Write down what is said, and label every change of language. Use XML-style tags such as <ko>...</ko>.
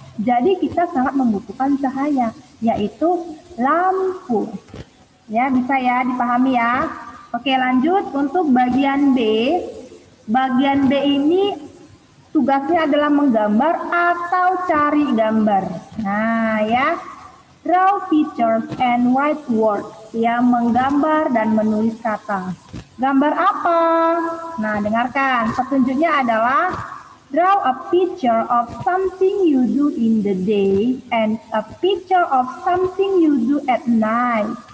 <id>Jadi kita sangat membutuhkan cahaya, yaitu lampu. Ya, bisa ya dipahami ya. Oke, lanjut untuk bagian B. Bagian B ini tugasnya adalah menggambar atau cari gambar. Nah, ya.</id> <en>Draw pictures and write words.</en> <id>Ya, menggambar dan menulis kata. Gambar apa? Nah, dengarkan. Petunjuknya adalah</id> <en>draw a picture of something you do in the day and a picture of something you do at night.</en>